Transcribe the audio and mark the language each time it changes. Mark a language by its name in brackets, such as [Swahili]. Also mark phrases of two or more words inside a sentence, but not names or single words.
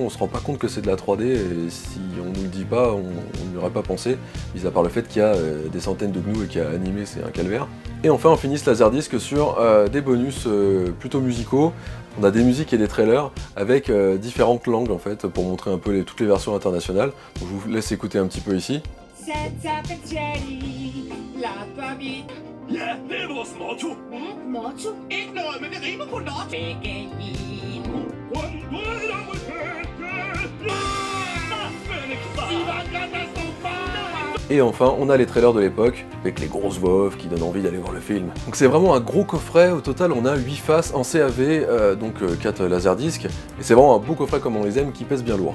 [French] On se rend pas compte que c'est de la 3D, et si on nous le dit pas, on n'y aurait pas pensé, mis à part le fait qu'il y a des centaines de GNU et qu'il y a animé, c'est un calvaire. Et enfin on finit ce Laserdisc sur des bonus plutôt musicaux. On a des musiques et des trailers avec différentes langues en fait, pour montrer un peu toutes les versions internationales. Donc, je vous laisse écouter un petit peu ici. [Danish] Ja, det er vores motto. Hvad? Motto? Ikke noget, men det rimer på not. Begge i [French] Et enfin, on a les trailers de l'époque, avec les grosses voix off qui donnent envie d'aller voir le film. Donc c'est vraiment un gros coffret. Au total, on a 8 faces en CAV, donc 4 laserdiscs, et c'est vraiment un beau coffret comme on les aime, qui pèse bien lourd.